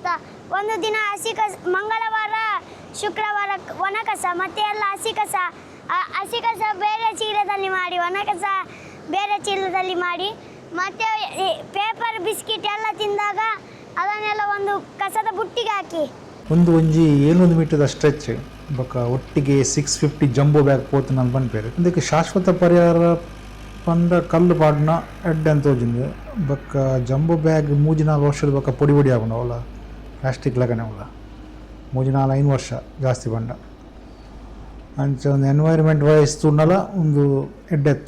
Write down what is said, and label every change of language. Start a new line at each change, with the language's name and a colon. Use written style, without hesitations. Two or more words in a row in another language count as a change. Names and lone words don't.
Kannada: ಒಂದು ದಿನ ಹಸಿ ಕಸ, ಮಂಗಳವಾರ ಶುಕ್ರವಾರ ಒಣ ಕಸ, ಮತ್ತೆ ಎಲ್ಲ ಹಸಿ ಕಸ. ಹಸಿ ಕಸ ಬೇರೆ ಚೀಲದಲ್ಲಿ ಮಾಡಿ, ಒಣ ಕಸ ಬೇರೆ ಚೀಲದಲ್ಲಿ ಮಾಡಿ, ಮತ್ತು ಪೇಪರ್ ಬಿಸ್ಕಿಟ್ ಎಲ್ಲ ತಿಂದಾಗ ಅದನ್ನೆಲ್ಲ ಒಂದು ಕಸದ ಬುಟ್ಟಿಗೆ ಹಾಕಿ.
Tulu: ಒಂದು ಒಂಜಿ 700 ಮೀಟರ್ ಸ್ಟ್ರೆಚ್ ಬೊಕ್ಕ ಒಟ್ಟಿಗೆ 650
English: jumbo bag
Tulu: ಪೋತು ನಾನು ಪನ್ಪೇರು. ಇದಕ್ಕೆ ಶಾಶ್ವತ ಪರಿಹಾರ ಪಂಡ ಕಲ್ಲು ಪಾಡ್ನ ಎಡ್ಡೆ ಅಂತ ತೋಜಿಂದು ಬೊಕ್ಕ
English: jumbo bag
Tulu: 3-4 ವರ್ಷದ ಬೊಕ್ಕ ಪೊಡಿ ಪೊಡಿ ಆಗೋಣ ಅವಳ ಪ್ಲಾಸ್ಟಿಕ್ ಲಗನೆ ಅವಳ 3-4-5 ವರ್ಷ ಜಾಸ್ತಿ ಬಂಡ ಅಂಚ ಒಂದು
English: environment wise
Tulu: ತುಣ್ಣಲ ಒಂದು ಎಡ್ಡೆತ್ತು.